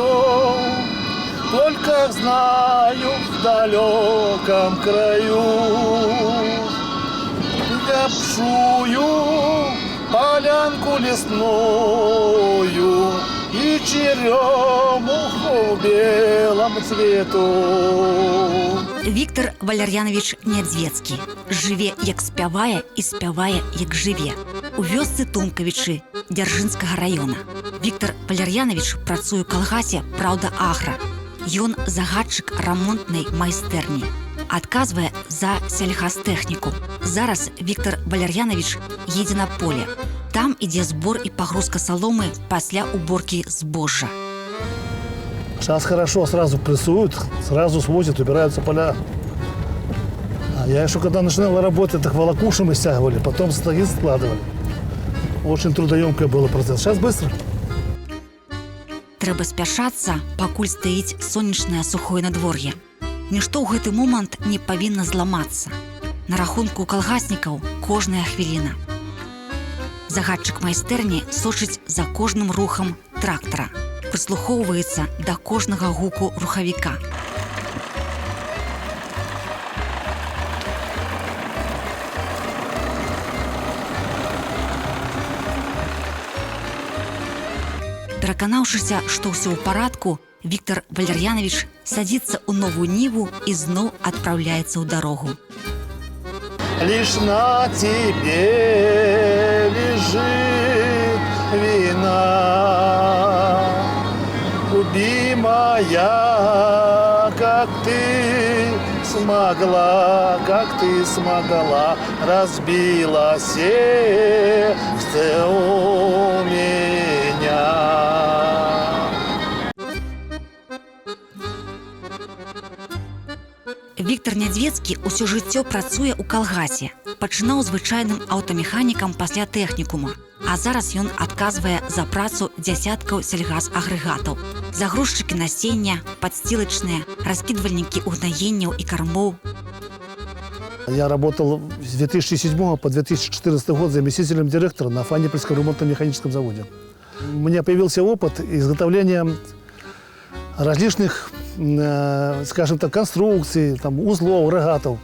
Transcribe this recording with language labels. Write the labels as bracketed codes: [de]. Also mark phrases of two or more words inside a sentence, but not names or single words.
[ru] Только знаю в далеком краю большую полянку лесную и черемуху в белом цвету. [be] Віктор Валер'янович Нядзвецкі жыве, як спявае, і спявае, як жыве. У вёсцы Тумкавічы Дзяржынскага раёна. Віктор Валер'янович працуе ў калгасе «Праўда Агра». Ён загадчык рамонтнай майстэрні. Адказвае за сельхазтэхніку. Зараз Віктор Валер'янович едзе на поле. Там ідзе збор і пагрузка саломы пасля уборкі збожжа. [ru] Сейчас хорошо, сразу прессуют, сразу свозят, убираются поля. А я еще когда начинала работать, так волокуши мы стягивали, потом стоги складывали. Очень трудоемкое было процесс. Сейчас быстро. [be] Трэба спяшацца, пакуль стаіць сонечнае сухое надвор'е. Нішто ў гэты момант не павінна зламацца. На рахунку калгаснікаў кожная хвіліна. Загадчык майстэрні сочыць за кожным рухам трактара. Прыслухоўваецца да кожнага гуку рухавіка. Пераканаўшыся, што ўсё ў парадку, Віктор Валер'янович садзіцца ў новую ніву і зноў адпраўляецца ў дарогу. [ru] Лишь на тебе лежит вина, любимая, как ты смогла, разбила сердце у меня. [be] Віктор Нядзвецкі ўсё жыццё працуе ў калгасе. Пачынаў звычайным аўтамеханікам пасля тэхнікума. А зараз ён адказвае за працу дзясяткаў сельгазагрэгатаў. Загрузчыкі насення, падсцілачныя, раскідвальнікі угнаенняў і кармоў. [ru] Я работал с 2007 по 2014 год заместителем директора на Фанипольском ремонтно-механическом заводе. У меня появился опыт изготовления различных, скажем так, конструкций, там, узлов, рогатов.